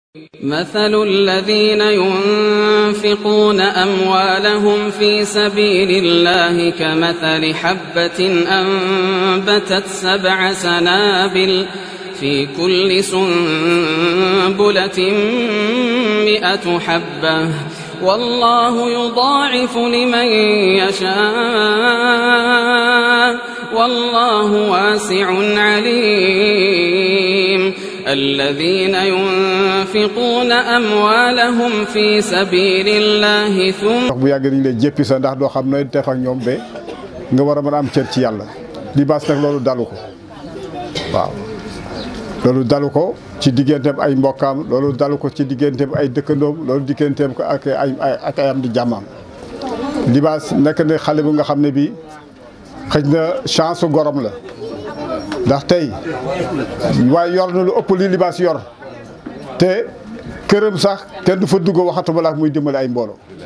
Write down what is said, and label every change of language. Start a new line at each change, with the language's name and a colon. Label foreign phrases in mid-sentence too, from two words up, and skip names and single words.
Arabic: مثل الذين ينفقون أموالهم في سبيل الله كمثل حبة أنبتت 7 سنابل في كل سنبلة 100 حبة والله يضاعف لمن يشاء والله واسع عليم الذين ينفقون أموالهم في سبيل الله ثم
Wolof: bu yàgg nañ lay jéppi sa ndax doo xam nooy def ak ñoom ba nga war a mën a am cër ci yàlla Libaas nag loolu dalu ko waaw loolu dalu ko ci digganteem ay mbokkaam loolu dalu ko ci digganteem ay dëkkandoom loolu digganteem ko ak ay am di jàmmam Libaas nekk na xale bu nga xam ne bii xëj na chance su gorom la ndax tey waaye yor na lu ëpp li Libaas yor te këram sax kenn du fa dugg waxatuma la muy dimbali ay mbooloo